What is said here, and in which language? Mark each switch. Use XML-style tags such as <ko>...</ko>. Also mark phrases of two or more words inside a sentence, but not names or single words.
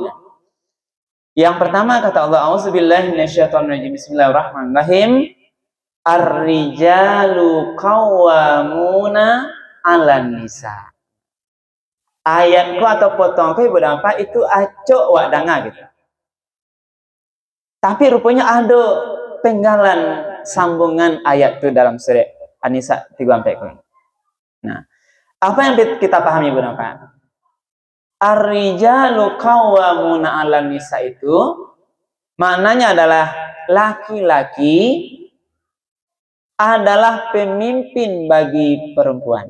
<id>Yang pertama kata Allah,</id> <ar>أعوذ بالله من الشيطان الرجيم. بسم الله الرحمن الرحيم. الرجال قوامون على النساء.</ar> <min>Ayatku atau potongku ibu bapak itu acok wak danga gitu.</min> <id>Tapi rupanya ada penggalan sambungan ayat itu dalam surat An-Nisa 34. Nah, apa yang kita pahami ibu bapak?</id> <ar>الرجال قوامون على النساء</ar> <id>itu maknanya adalah laki-laki adalah pemimpin bagi perempuan.</id>